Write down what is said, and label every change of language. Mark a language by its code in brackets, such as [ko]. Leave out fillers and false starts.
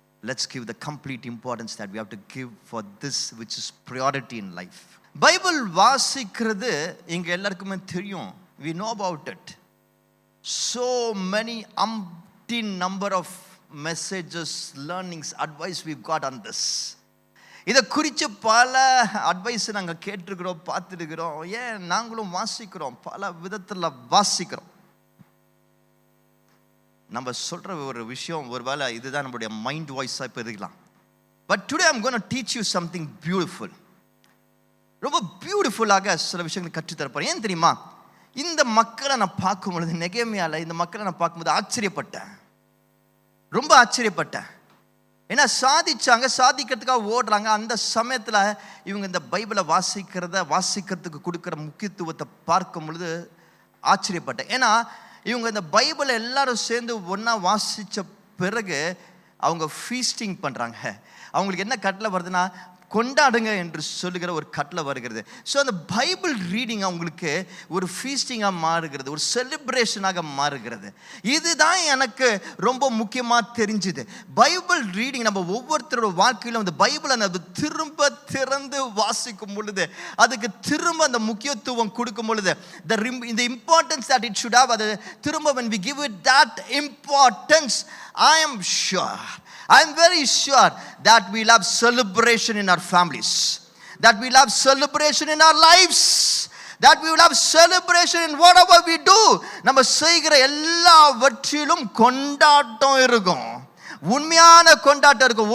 [en] Let's give the complete importance that we have to give for this which is priority in life. [ta] Bible வாசிக்கிறது இங்க எல்லாருக்குமே தெரியும். [en] We know about it. So many umpteen number of messages, learnings, advice we've got on this. [ta] இதை குறித்து பல advice நாங்கள் கேட்டிருக்கிறோம், பார்த்துருக்கிறோம். ஏன் நாங்களும் வாசிக்கிறோம், பல விதத்தில் வாசிக்கிறோம். நம்ம சொல்கிற ஒரு விஷயம் ஒருவேளை இதுதான் நம்மளுடைய மைண்ட் வாய்ஸாக இப்போ இருக்கலாம். [en] But today I'm gonna teach you something beautiful. [ta] ரொம்ப பியூட்டிஃபுல்லாக சில விஷயங்களை கற்றுத்தரப்போம். ஏன் தெரியுமா? இந்த மக்களை நான் பார்க்கும் பொழுது, நெகேமியாவில் இந்த மக்களை நான் பார்க்கும்போது ஆச்சரியப்பட்டேன், ரொம்ப ஆச்சரியப்பட்டேன். ஏன்னா சாதிக்கிறதுக்காக ஓடுறாங்க. அந்த சமயத்தில் இவங்க இந்த பைபிளை வாசிக்கிறதுக்கு கொடுக்குற முக்கியத்துவத்தை பார்க்கும் பொழுது ஆச்சரியப்பட்டேன். ஏன்னா இவங்க இந்த பைபிளை எல்லாரும் சேர்ந்து ஒன்றா வாசித்த பிறகு அவங்க ஃபீஸ்டிங் பண்ணுறாங்க. அவங்களுக்கு என்ன கட்டளை வருதுன்னா, கொண்டாடுங்க என்று சொல்லுகிற ஒரு கட்டளை வருகிறது. ஸோ அந்த பைபிள் ரீடிங் அவங்களுக்கு ஒரு ஃபீஸ்டிங்காக மாறுகிறது, ஒரு செலிப்ரேஷனாக மாறுகிறது. இதுதான் எனக்கு ரொம்ப முக்கியமாக தெரிஞ்சுது. பைபிள் ரீடிங் நம்ம ஒவ்வொருத்தரோட வாழ்க்கையிலும் அந்த பைபிளை நம்ம திரும்ப திறந்து வாசிக்கும் பொழுது, அதுக்கு திரும்ப அந்த முக்கியத்துவம் கொடுக்கும் பொழுது, [en] the importance that it should have, [ta] அது திரும்ப [en] when we give it that importance, I am very sure that we'll have celebration in our families, that we'll have celebration in our lives, that we will have celebration in whatever we do. [ta] நம்ம செய்கிற எல்லாவற்றிலும் கொண்டாட்டம் இருக்கும், உண்மையான கொண்டாட்டம் இருக்கும்.